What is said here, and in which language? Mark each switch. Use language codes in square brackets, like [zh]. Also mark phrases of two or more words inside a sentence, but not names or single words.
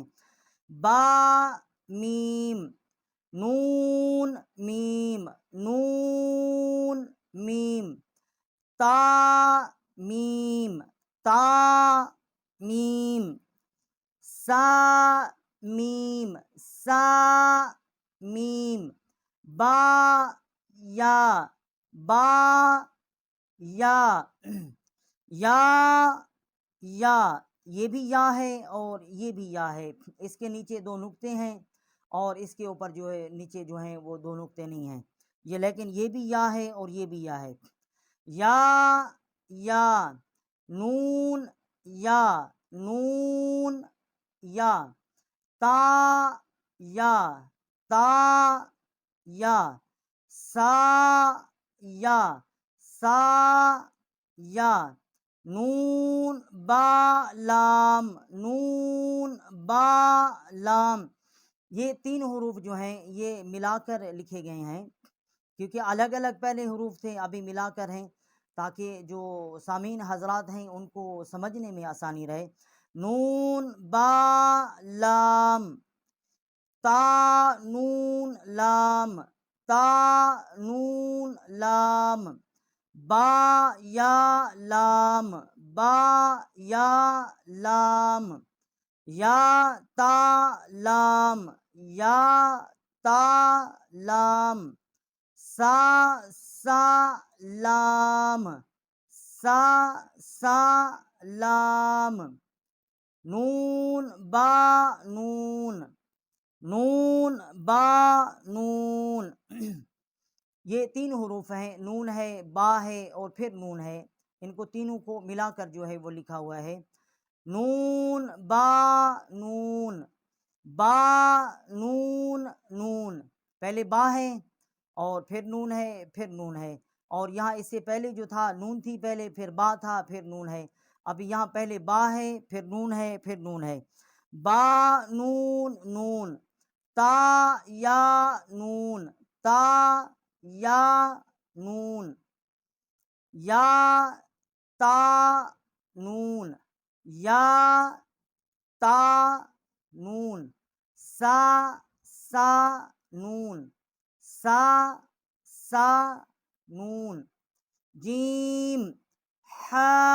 [ur] با میم، نون میم، نون میم، تا میم، تا میم، سا میم، سا میم، با یا، با یا، یا، یا، یہ بھی یا ہے اور یہ بھی یا ہے، اس کے نیچے دو نقطے ہیں اور اس کے اوپر جو ہے نیچے جو ہیں وہ دو نقطے نہیں ہیں، یہ لیکن یہ بھی یا ہے اور یہ بھی یا ہے۔ یا، یا، نون یا، نون یا، تا یا، تا یا، سا یا، سا یا، نون با لام، نون با لام، یہ تین حروف جو ہیں یہ ملا کر لکھے گئے ہیں کیونکہ الگ الگ پہلے حروف تھے ابھی ملا کر ہیں تاکہ جو سامعین حضرات ہیں ان کو سمجھنے میں آسانی رہے۔ نون با لام، تا نون لام، تا نون لام، با یا لام، با یا لام، یا تا لام، یا تا لام، سا لام، سا لام، نون با نون، نون با نون، یہ تین حروف ہیں، نون ہے، با ہے اور پھر نون ہے، ان کو تینوں کو ملا کر جو ہے وہ لکھا ہوا ہے۔ نون با نون، با نون نون، پہلے با ہے اور پھر نون ہے پھر نون ہے، اور یہاں اس سے پہلے جو تھا نون تھی پہلے پھر با تھا پھر نون ہے، اب یہاں پہلے با ہے پھر نون ہے پھر نون ہے۔ با نون نون، تا یا نون، تا یا نون، یا تا نون، یا تا نون، سا سا نون، سا سا نون، جیم ہا،